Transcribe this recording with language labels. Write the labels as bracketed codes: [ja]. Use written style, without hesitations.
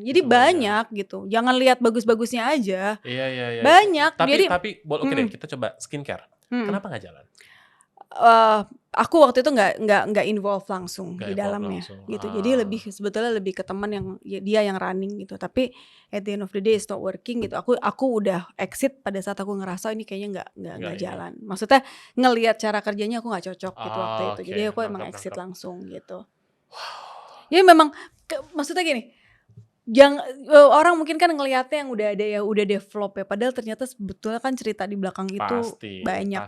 [id] Jadi banyak gitu. Jangan lihat bagus-bagusnya aja. Iya. Banyak. Tapi oke deh, kita coba skincare. Kenapa nggak jalan? Aku waktu itu nggak involve langsung di dalamnya gitu. Jadi sebetulnya lebih ke teman yang dia yang running gitu. [en] Tapi at the end of the day it's not working gitu. [id] Aku udah exit pada saat aku ngerasa ini kayaknya nggak jalan. Maksudnya ngelihat cara kerjanya aku nggak cocok gitu waktu itu. Jadi aku emang exit langsung gitu. Ya memang maksudnya gini, orang mungkin kan ngelihatnya yang udah ada ya udah develop ya, padahal ternyata sebetulnya kan cerita di belakang itu banyak.